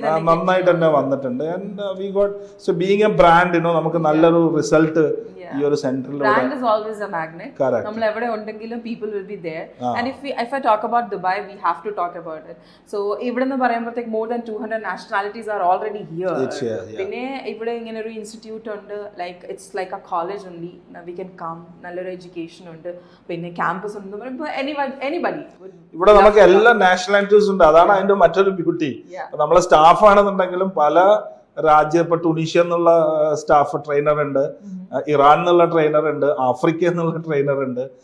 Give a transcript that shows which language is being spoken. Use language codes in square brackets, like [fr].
[ml] നന്നായിട്ട് തന്നെ വന്നിട്ടുണ്ട്. [en] and we got so being a brand [ml] നമുക്ക് നല്ലൊരു റിസൾട്ട് ഈ ഒരു സെന്ററിൽ. [en] Brand is always a magnet. [ml] നമ്മൾ എവിടെ ഉണ്ടെങ്കിലും [en] people will be there. And if I talk about Dubai, we have to talk about it. So [ml] ഇവിടെ നിന്ന് പറയുമ്പോഴത്തേക്ക് [en] more than 200 nationalities are already here. [ml] പിന്നെ ഇവിടെ ഇങ്ങനെ ഒരു ഇൻസ്റ്റിറ്റ്യൂട്ട് ഉണ്ട്, [en] Like it's like a college only. We can come, [ml] നല്ലൊരു education ഉണ്ട്, പിന്നെ ക്യാമ്പസ് ഉണ്ട്. [en] anybody [ml] ഇവിടെ നമുക്ക് എല്ലാ നാഷണാലിറ്റീസ് ഉണ്ട്. അതാണ് അതിന്റെ മറ്റൊരു ബ്യൂട്ടി. നമ്മളെ സ്റ്റാഫ് ആണെന്നുണ്ടെങ്കിലും പല രാജ്യം, ഇപ്പൊ ടുണീഷ്യ എന്നുള്ള സ്റ്റാഫ് ട്രെയിനർ ഉണ്ട്, ഇറാൻ എന്നുള്ള ട്രെയിനർ ഉണ്ട്, ആഫ്രിക്ക എന്നുള്ള ട്രെയിനർ ഉണ്ട്.